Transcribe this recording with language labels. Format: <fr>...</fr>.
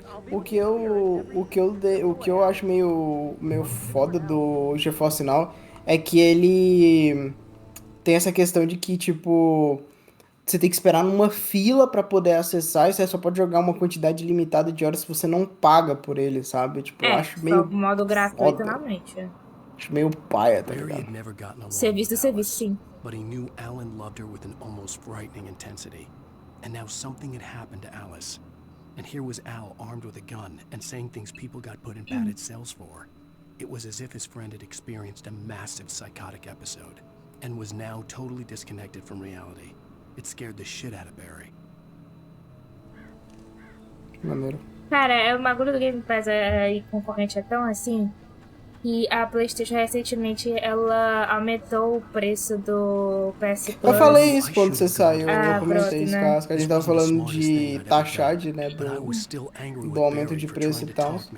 <pt>O que eu acho meio foda do GeForce Now é que ele tem essa questão de que, tipo, você tem que esperar numa fila pra poder acessar e você só pode jogar uma quantidade limitada de horas se você não paga por ele, sabe? Tipo, eu acho meio modo gratuito, realmente. Acho meio paia, tá ligado? Serviço, sim.</pt> <en>But he knew Alan loved her with an almost frightening intensity. And now something had happened to Alice. And here was Al armed with a gun and saying things people got put in padded cells for. It was as if his friend had experienced a massive psychotic episode and was now totally disconnected from reality. It scared the shit out of Barry.</en> <pt>Maneiro. Cara, o bagulho do Game Pass e concorrente é tão assim que a PlayStation recentemente ela aumentou o preço do PS Plus. Eu falei isso quando você saiu, eu comentei isso, né? que a gente tava falando de taxar, né, do aumento de preço e tal.</pt>